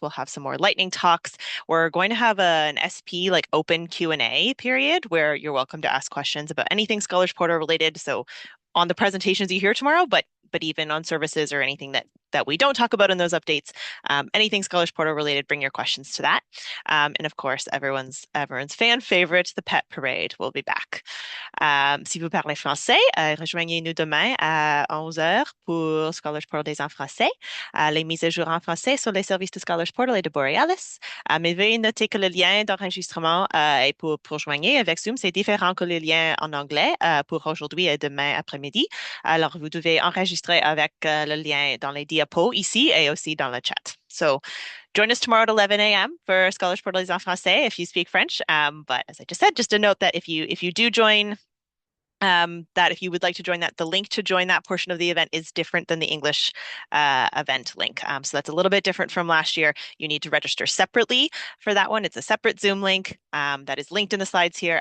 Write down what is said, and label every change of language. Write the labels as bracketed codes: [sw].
[en] We'll have some more lightning talks. We're going to have an SP like open Q&A period where you're welcome to ask questions about anything Scholars Portal related. So on the presentations you hear tomorrow, but even on services or anything that we don't talk about in those updates, anything Scholars Portal related, bring your questions to that. And of course, everyone's fan favorite, the pet parade, will be back. [fr] Si vous parlez français, rejoignez-nous demain à 11h pour Scholars Portal Days en français. Les mises à jour en français sur les services de Scholars Portal et de Borealis. Mais veuillez noter que le lien d'enregistrement est pour joindre avec Zoom, c'est différent que le lien en anglais pour aujourd'hui et demain après-midi. Alors, vous devez enregistrer avec le lien dans les diapos ici et aussi dans le chat. [en] So join us tomorrow at 11 a.m. for Scholars Portal Days en français if you speak French. But as I just said, just a note that if you do join, that if you would like to join that, the link to join that portion of the event is different than the English event link. So that's a little bit different from last year. You need to register separately for that one. It's a separate Zoom link that is linked in the slides here.